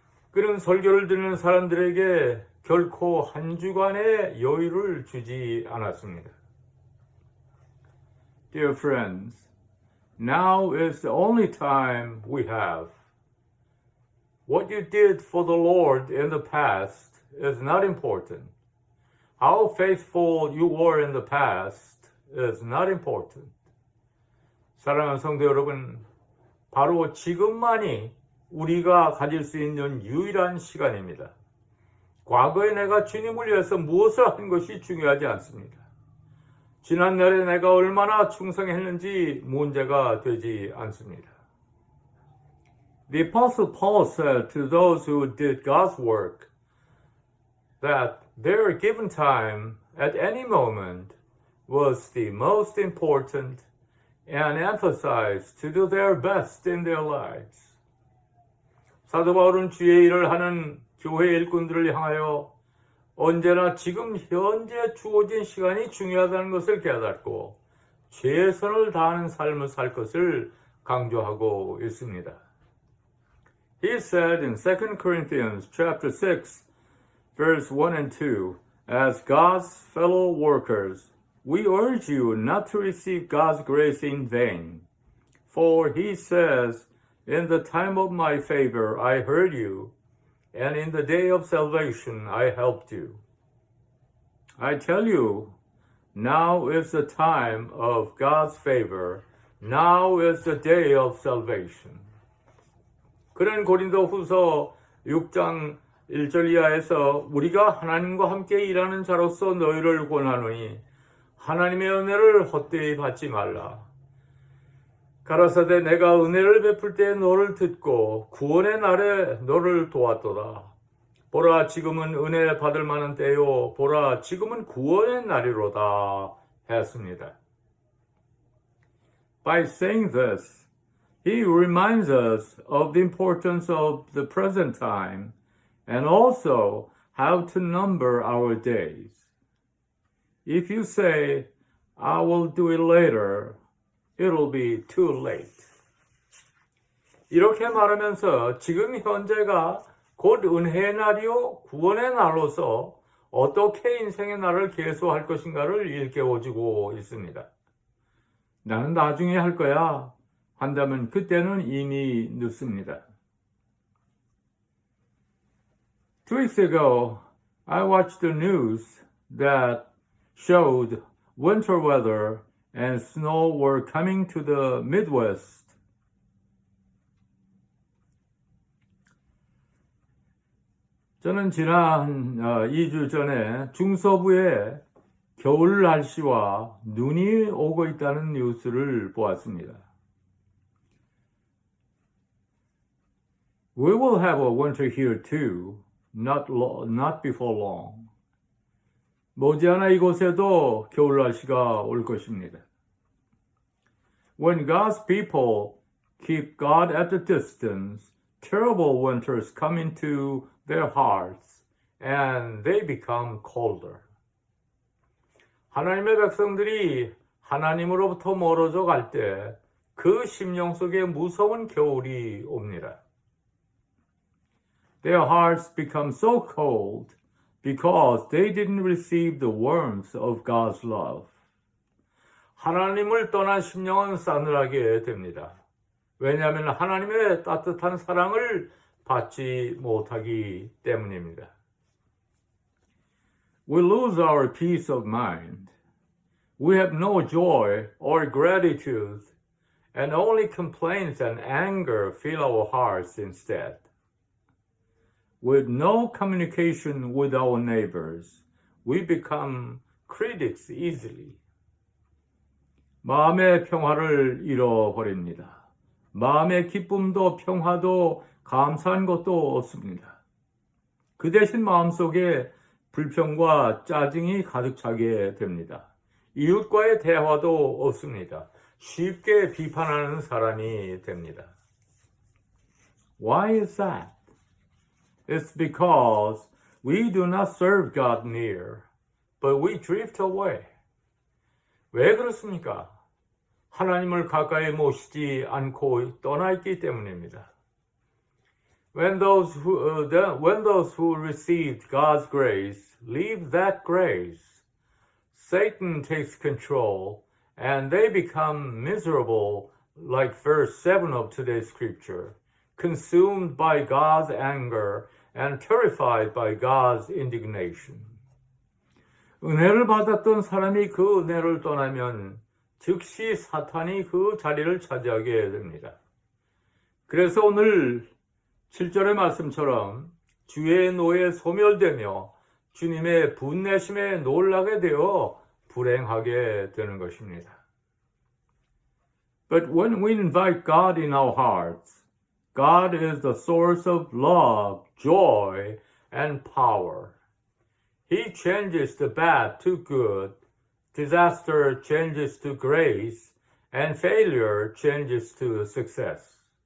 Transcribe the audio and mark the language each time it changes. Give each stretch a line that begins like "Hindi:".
Korean: 그는 설교를 듣는 사람들에게 결코 한 주간의 여유를 주지 않았습니다.
English: Dear friends, now is the only time we have. What you did for the Lord in the past is not important. How faithful you were in the past is not important.
Korean: 사랑하는 성도 여러분, 바로 지금만이 우리가 가질 수 있는 유일한 시간입니다. 과거에 내가 주님을 위해서 무엇을 한 것이 중요하지 않습니다. 지난날에 내가 얼마나 충성했는지 문제가 되지 않습니다.
English: The Apostle Paul said to those who did God's work that their given time at any moment was the most important and emphasized to do their best in their lives.
Korean: 사도 바울은 주의 일을 하는 교회 일꾼들을 향하여 언제나 지금 현재 주어진 시간이 중요하다는 것을 깨닫고 최선을 다하는 삶을 살 것을 강조하고 있습니다.
English: He said in 2 Corinthians chapter 6, verse 1 and 2, As God's fellow workers, we urge you not to receive God's grace in vain. For he says, In the time of my favor I heard you, and in the day of salvation I helped you. I tell you, now is the time of God's favor, Now is the day of salvation.
Korean: 그는 고린도후서 6장 1절 이하에서 우리가 하나님과 함께 일하는 자로서 너희를 권하노니 하나님의 은혜를 헛되이 받지 말라. 가라사대 내가 은혜를 베풀 때 너를 듣고 구원의 날에 너를 도왔도다. 보라 지금은 은혜 받을 만한 때요. 보라 지금은 구원의 날이로다 했습니다.
English: By saying this, he reminds us of the importance of the present time and also how to number our days. If you say, I will do it later, it'll be too late.
Korean: 이렇게 말하면서 지금 현재가 곧 은혜의 날이요 구원의 날로서 어떻게 인생의 날을 계수할 것인가를 일깨워주고 있습니다. 나는 나중에 할 거야 한다면 그때는 이미 늦습니다.
English: 2 weeks ago, I watched the news that showed winter weather and snow were coming to the Midwest.
Korean: 저는 지난 2주 전에 중서부에 겨울 날씨와 눈이 오고 있다는 뉴스를 보았습니다.
English: We will have a winter here too, not before long.
Korean: 머지않아 이곳에도 겨울 날씨가 올 것입니다.
English: When God's people keep God at a distance, terrible winters come into their hearts and they become colder.
Korean: 하나님의 백성들이 하나님으로부터 멀어져 갈 때 그 심령 속에 무서운 겨울이 옵니다.
English: Their hearts become so cold because they didn't receive the warmth of God's love.
Korean: 하나님을 떠난 심령은 싸늘하게 됩니다. 왜냐하면 하나님의 따뜻한 사랑을 받지 못하기 때문입니다.
English: We lose our peace of mind. We have no joy or gratitude, and only complaints and anger fill our hearts instead. With no communication with our neighbors, we become critics easily.
Korean: 마음의 평화를 잃어버립니다. 마음의 기쁨도 평화도 감사한 것도 없습니다. 그 대신 마음속에 불평과 짜증이 가득 차게 됩니다. 이웃과의 대화도 없습니다. 쉽게 비판하는 사람이 됩니다.
English: Why is that? It's because we do not serve God near, but we drift away.
Korean: 왜 그렇습니까? 하나님을 가까이 모시지 않고 떠나 있기 때문입니다.
English: When those who received God's grace leave that grace, Satan takes control and they become miserable, like verse 7 of today's scripture, consumed by God's anger and terrified by God's indignation.
Korean: 은혜를 받았던 사람이 그 은혜를 떠나면 즉시 사탄이 그 자리를 차지하게 됩니다. 그래서 오늘 7절의 말씀처럼 주의 노에 소멸되며 주님의 분내심에 놀라게 되어 불행하게 되는 것입니다.
English: But when we invite God in our hearts, God is the source of love, joy, and power. He changes the bad to good, disaster changes to grace, and failure changes to success.